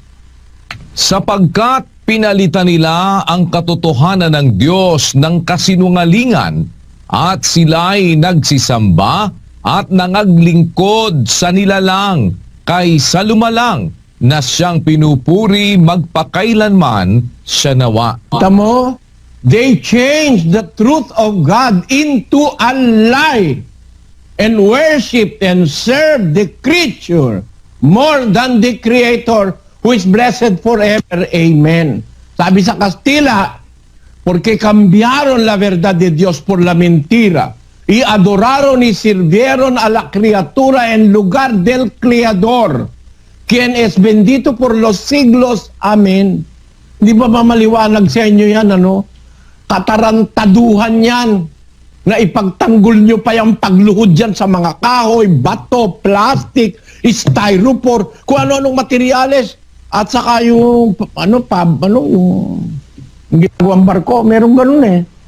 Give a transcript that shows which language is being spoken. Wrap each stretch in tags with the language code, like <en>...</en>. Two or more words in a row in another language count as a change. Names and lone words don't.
<tl>Sapagkat pinalitan nila ang katotohanan ng Diyos ng kasinungalingan at sila'y nagsisamba at nangaglingkod sa nilalang kaysa lumalang na siyang pinupuri magpakailanman siya nawa. Tamo,</tl> <en>they changed the truth of God into a lie and worship and serve the creature more than the Creator who is blessed forever. Amen.</en> <tl>Sabi sa Kastila,</tl> <es>porque cambiaron la verdad de Dios por la mentira y adoraron y sirvieron a la criatura en lugar del Creador, quien es bendito por los siglos. Amen.</es> <tl>Di ba mamaliwanag sa inyo yan, ano? Katarantaduhan yan na ipagtanggol nyo pa yung pagluhod dyan sa mga kahoy, bato, plastic, styrofoam, kung ano-anong materyales. At saka yung, yung ginagawang barko, meron ganun eh.</tl>